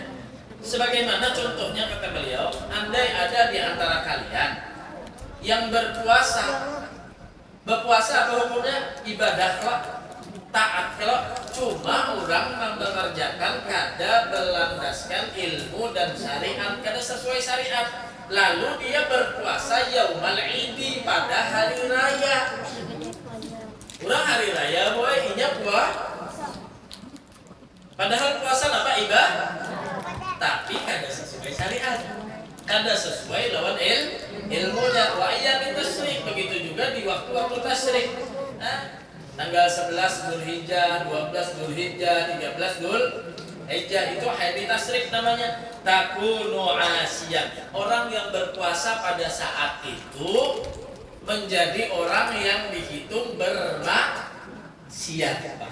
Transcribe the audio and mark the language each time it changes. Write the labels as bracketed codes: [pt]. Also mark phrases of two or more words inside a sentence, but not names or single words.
[id] Sebagaimana contohnya kata beliau, andai ada di antara kalian yang berpuasa Berpuasa apa hukumnya? [bjn] Ibadah kok, taat kalau cuma orang mengerjakan kada berlandaskan ilmu dan syariat, kada sesuai syariat. [id] Lalu dia berpuasa [ar] yaumal idi [id] pada hari raya. [bjn] Orang hari raya boy inya puasa. [id] Padahal puasa apa ibadah? [bjn] Tapi kada sesuai syariat, kada sesuai lawan ilmunya. [ar] Wa ayyamin tasyrik, [id] begitu juga di waktu-waktu tasyrik. Tanggal 11 Dzulhijjah, 12 Dzulhijjah, 13 Dzulhijjah itu hari tasyrik namanya. [ar] Takunu asiyah. [id] Orang yang berpuasa pada saat itu menjadi orang yang dihitung bermaksiat.